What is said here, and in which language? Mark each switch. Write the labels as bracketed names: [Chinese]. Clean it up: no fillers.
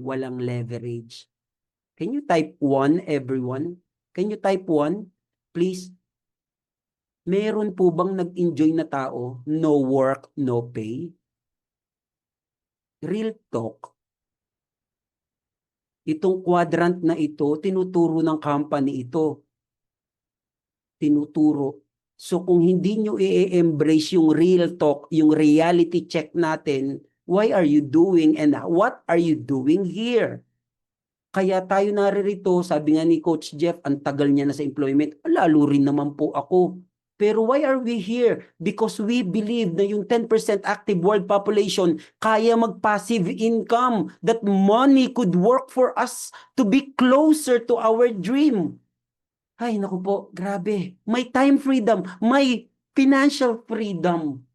[Filipino] Walang leverage. [English] Can you type 1, everyone? Can you type 1? Please. [Filipino] Meron po bang nag-enjoy na tao, [English] no work, no pay? Real talk. [Filipino] Itong quadrant na ito, tinuturo ng company ito. Tinuturo. [English] So [Filipino] kung hindi nyo i-embrace yung [English] real talk, yung reality check natin, why are you doing and what are you doing here? [Filipino] Kaya tayo naririto, sabi nga ni Coach Jeff, ang tagal niya na sa employment, lalo rin naman po ako. Pero [English] why are we here? Because we believe [Filipino] na yung [English] 10% active world population kaya mag-passive income, that money could work for us to be closer to our dream. [Filipino] Ay, naku po, grabe. May time freedom, may financial freedom.